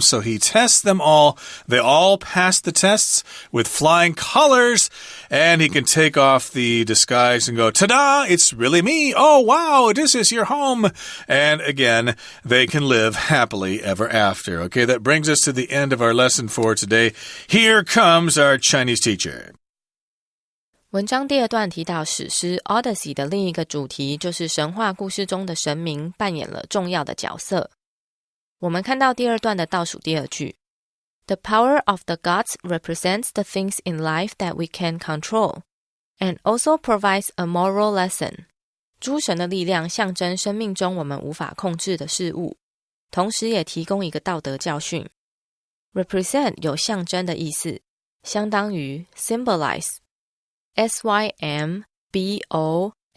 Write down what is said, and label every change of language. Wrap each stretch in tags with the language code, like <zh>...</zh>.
<en>So he tests them all. They all pass the tests with flying colors, and he can take off the disguise and go, ta-da, it's really me. Oh, wow, this is your home. And again, they can live happily ever after. Okay, that brings us to the end of our lesson for today. Here comes our Chinese teacher.</en> <zh>文章第二段提到史诗 Odyssey 的另一个主题，就是神话故事中的神明扮演了重要的角色。我们看到第二段的倒数第二句，</zh> <en>The power of the gods represents the things in life that we can control, and also provides a moral lesson.</en> <zh>诸神的力量象征生命中我们无法控制的事物，同时也提供一个道德教训。 Represent 有象征的意思，相当于 symbolize, S-Y-M-B-O-L-I-Z-E.</zh>